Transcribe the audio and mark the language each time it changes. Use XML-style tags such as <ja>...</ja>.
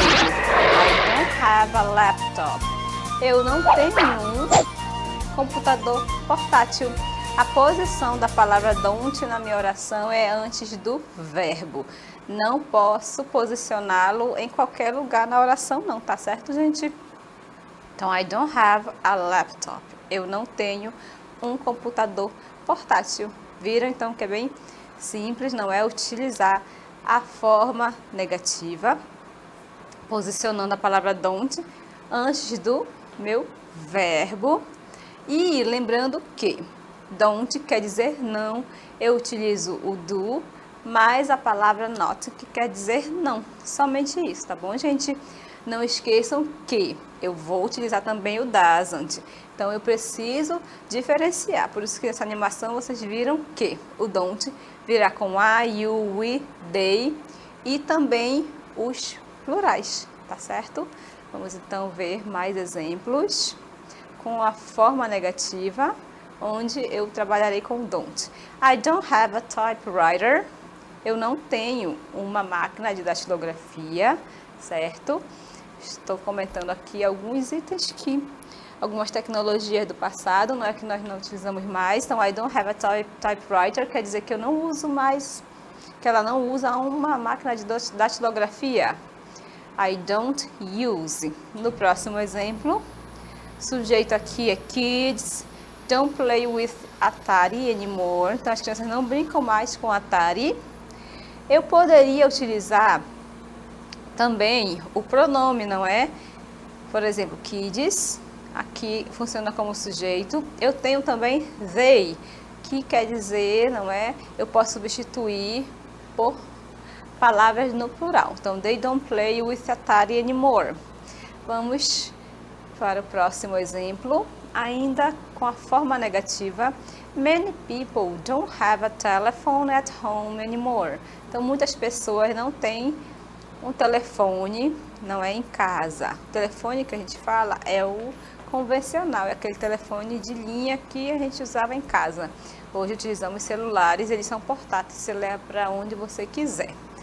<en>I don't have a laptop.</en> <pt>Eu não tenho um computador portátil. A posição da palavra don't na minha oração é antes do verbo. Não posso posicioná-lo em qualquer lugar na oração não, tá certo, gente?</pt> <en>Então, I don't have a laptop.</en> <pt>Eu não tenho um computador portátil. Viram, então, que é bem simples, não é? Utilizar a forma negativa, posicionando a palavra don't antes do meu verbo. E lembrando que don't quer dizer não, eu utilizo o do mais a palavra not, que quer dizer não. Somente isso, tá bom, gente? Não esqueçam que eu vou utilizar também o doesn't. Então, eu preciso diferenciar. Por isso que nessa animação vocês viram que o don't virá com I, you, we, they e também os plurais, tá certo? Vamos então ver mais exemplos com a forma negativa, onde eu trabalharei com don't.</pt> <en>I don't have a typewriter.</en> <pt>Eu não tenho uma máquina de datilografia, certo? Estou comentando aqui alguns itens que, algumas tecnologias do passado, não é que nós não utilizamos mais. Então,</pt> <en>I don't have a typewriter</en> <pt>quer dizer que eu não uso mais, que ela não usa uma máquina de datilografia.</pt> <en>I don't use.</en> <pt>No próximo exemplo, sujeito aqui é</pt> <en>kids don't play with Atari anymore.</en> <pt>Então, as crianças não brincam mais com Atari. Eu poderia utilizar também o pronome, não é? Por exemplo, kids, aqui funciona como sujeito. Eu tenho também they, que quer dizer, não é? Eu posso substituir por palavras no plural.</pt> <en>Então, they don't play with Atari anymore.</en> <pt>Vamos para o próximo exemplo, ainda com a forma negativa.</pt> <en>Many people don't have a telephone at home anymore.</en> <pt>Então, muitas pessoas não têm um telefone, não é, em casa. O telefone que a gente fala é o convencional, é aquele telefone de linha que a gente usava em casa. Hoje utilizamos celulares, eles são portáteis, você leva para onde você quiser.</pt>